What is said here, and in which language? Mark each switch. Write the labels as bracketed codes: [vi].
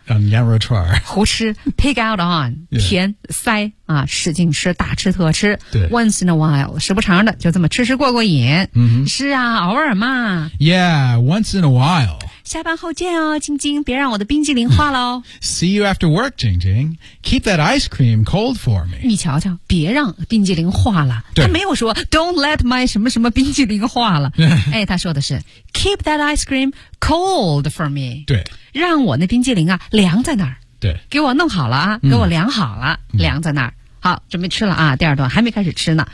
[zh] on 羊肉串呼吃 [en] pig out on [zh] 填、 [en] yeah. [zh] 塞啊，使劲吃大吃特吃对 [en] once in a while [zh] 时不常的就这么吃吃过过瘾 Mm-hmm. 是啊偶尔嘛 [en] Yeah, once in a while [zh] 下班后见哦晶晶别让我的冰激凌化了哦 [en] See you after work, 晶晶 Keep that ice cream cold for me [zh] 你瞧瞧别让冰激凌化了对他没有说 [en] Don't let my [zh] 什么什么冰激凌化了哎，他说的是 [en] Keep that ice cream cold for me [zh] 对让我那冰激凌啊凉在那儿对给我弄好了啊、嗯、给我凉好了、嗯、凉在那儿好准备吃了啊第二段还没开始吃呢、